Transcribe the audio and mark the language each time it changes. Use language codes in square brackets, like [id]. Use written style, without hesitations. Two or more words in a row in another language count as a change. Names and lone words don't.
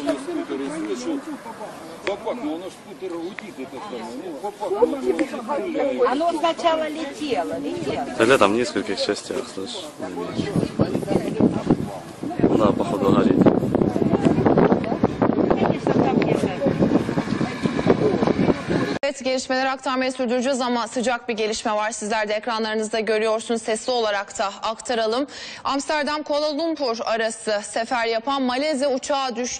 [ru] Оно сначала летело. Тогда там в нескольких частях, слышишь? Да, походу горит. [tr] Evet, gelişmeleri aktarmayı sürdüreceğiz ama sıcak bir gelişme var. Sizler de ekranlarınızda görüyorsunuz. Sesli olarak da aktaralım. Amsterdam Kuala Lumpur arası sefer yapan Malezya uçağı düştü.